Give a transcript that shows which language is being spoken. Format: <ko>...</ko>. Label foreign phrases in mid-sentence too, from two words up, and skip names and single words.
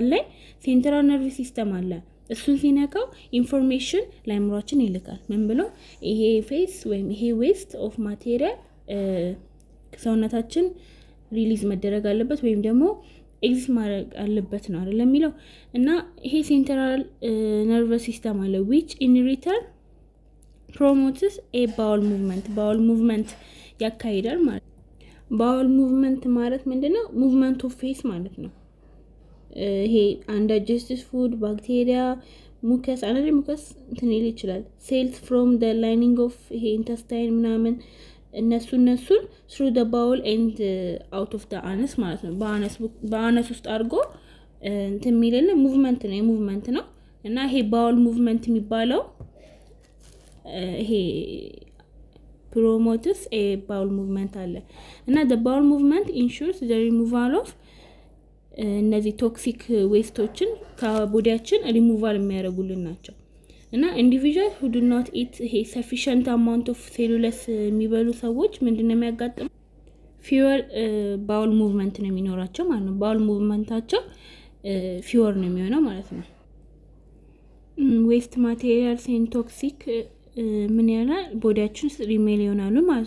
<am>ላይ</am> <en>central nerve system</en> <am>አለ። እሱን ሲነካው ኢንፎርሜሽን ለአእምሮአችን ይልካል። ምን ብሎ ይሄ ፌስ ወይም ይሄ</am> <en>waste of material</en> <am>ሰውነታችን ሪሊዝ መደረግ አለበት ወይም ደግሞ ኤግዚት ማድረግ አለበት ነው አይደል የሚለው እና ይሄ</am> <en>central nervous system</en> <am>አለ</am> <en>which in return promotes a bowel movement</en> <am>ያካሂዳል ማለት ነው።</am> <en>bowel movement</en> <am>ማለት ምንድነው?</am> <en>movement of feces</en> <am>ማለት ነው። ይሄ</am> <en>undigested food፣</en> <am>ባክቴሪያ፣ ሙከስ አንዳንዴ ሙከስ እንትን ሊል ይችላል።</am> <en>cells from the lining of</en> <am>ይሄ ኢንተስታይን ምናምን እነሱን</am> <en>through the bowel and out of the anus</en> <am>ማለት ነው። በአነስ ውስጥ አድርጎ እንትን የሚልልን ሙቭመንት ነው፣ የሙቭመንት ነው። እና ይሄ</am> <en>bowel movement</en> <am>የሚባለው ይሄ</am> <en>promotes bowel movement</en> <am>አለ እና</am> <en>the bowel movement ensures the removal of</en> <am>እነዚህ ቶክሲክ ዌስቶችን ከቦዲያችን ሪሙቫል የሚያደርጉልን ናቸው። እና ኢንዲቪጁዋል</am> <en>who do not eat a sufficient amount of cellulose</en> <am>የሚበሉ ሰዎች ምንድነው የሚያጋጥመው?</am> <en>fewer bowel movement</en> <am>ነው የሚኖራቸው ማለት ነው። ባውል ሙቭመንታቸው ፊወር ነው የሚሆነው ማለት ነው።</am> <en>waste materials and toxic</en> <am>ምን ያህል ቦዲያችን ውስጥ ሪሜል ይሆናሉ ማለት</am>